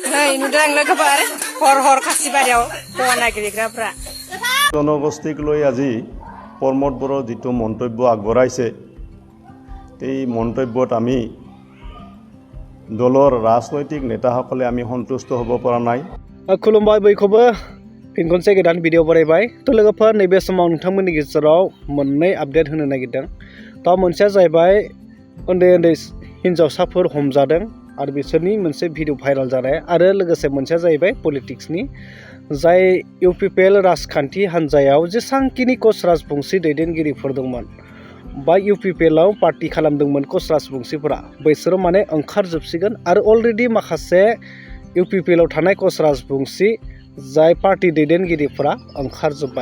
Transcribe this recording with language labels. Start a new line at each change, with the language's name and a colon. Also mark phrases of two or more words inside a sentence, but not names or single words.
Bodo: नुदों लोगोफोर हर हर खासिबारियाव हौवा नागिरग्राफ्रा
Assamese: জনগোষ্ঠীক লৈ আজি প্ৰমোদ বড়োৰ যিটো মন্তব্য আগবঢ়াইছে এই মন্তব্যত আমি দলৰ ৰাজনৈতিক নেতাসকলে আমি সন্তুষ্ট হ'ব পৰা নাই।
Bodo: खुलुमबाय बयखौबो फिन खनसे गोदान भिडिअ बानायबाय। तो लोगोफोर नैबे समाव नोंथांमोननि गेजेराव मोननै आपडेट होनो नागिरदों। दा मोनसेया जाहैबाय उन्दै उन्दै हिन्जावसाफोर हमजादों आरो बिसोरनि मोनसे
English: video viral
Bodo: जानाय आरो लोगोसे मोनसेया जाहैबाय पलिटिक्सनि जाय इउपिपिएल राजखान्थि हान्जायाव जेसांखिनि कच राजबंसि दैदेनगिरिफोर दंमोन बा इउपिपिएलआव पार्टि खालामदोंमोन कच राजबंसिफोरा बैसोरो माने ओंखारजोबसिगोन आरो अलरेडि माखासे इउपिपिएलआव थानाय कच राजबंसि जाय पार्टि दैदेनगिरिफोरा ओंखारजोब्बाय।